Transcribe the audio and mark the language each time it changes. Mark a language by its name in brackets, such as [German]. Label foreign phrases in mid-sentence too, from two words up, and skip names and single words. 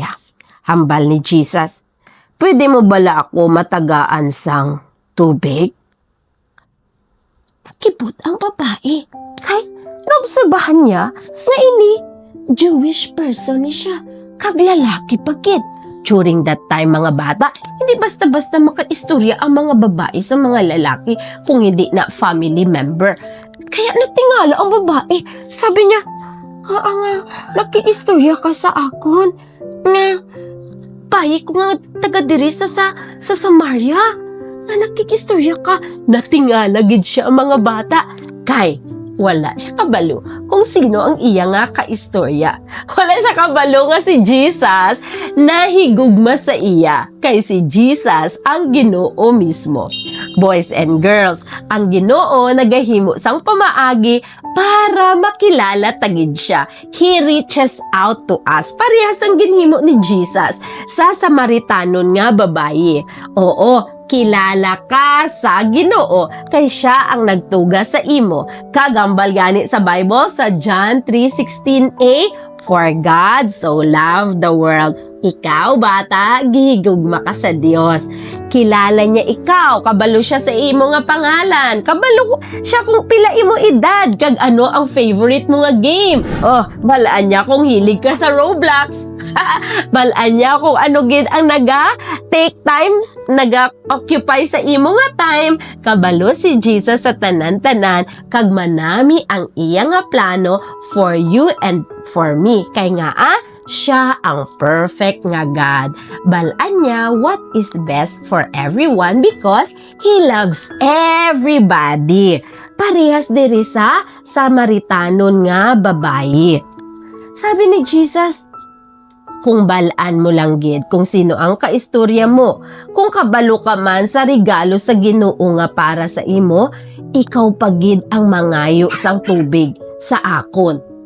[Hiligaynon] Hambal ni Jesus, pwede mo bala ako matagaan sang tubig? Nakibot ang babae. Kay naobserbahan niya na ini [English] Jewish person [Hiligaynon] ni siya. Kag lalaki pagkit. [English] During that time [Hiligaynon] mga bata, hindi basta-basta makaistorya ang mga babae sa mga lalaki kung hindi na family member. Kaya natingala ang babae. Sabi niya, nakiistorya ka sa akon. Nga, bayi ko nga taga diri sa Samaria. Nga nakikistorya ka. Natingala gid siya ang mga bata. Kay, wala siya kabalo kung sino ang iya nga kaistorya. Wala siya kabalo nga si Jesus nahigugma sa iya kay si Jesus ang Ginoo mismo. [English] Boys and girls, [Hiligaynon] ang Ginoo nagahimo sang pamaagi para makilala tagid siya. [English] He reaches out to us. [Hiligaynon] Parehas ang ginhimo ni Jesus sa Samaritanon nga babae. Oo, kilala ka sa Ginoo kay siya ang nagtuga sa imo. Kagambal gani sa Bible sa John 3:16a, [English] for God so loved the world. [Hiligaynon] Ikaw, bata, gihigugma ka sa Dios. Kilala niya ikaw, kabalo siya sa imo nga pangalan. Kabalo siya kung pila imo edad, kag ano ang favorite mo nga game. Balaan niya kung hilig ka sa Roblox. Balaan niya kung ano gid ang [English] take time, occupy [Hiligaynon] sa imo nga time. Kabalo si Jesus sa tanan-tanan, kag manami ang iya nga plano [English] for you and for me. [Hiligaynon] Kay nga siya ang perfect nga God. Balaan niya [English] what is best for everyone because He loves everybody. [Hiligaynon] Parehas diri sa Samaritanon nga babae. Sabi ni Jesus, Kung balaan mo lang gid kung sino ang kaistorya mo, kung kabalo ka man sa regalo sa Ginoo nga para sa imo, ikaw pagid ang mangayo sang tubig sa akon.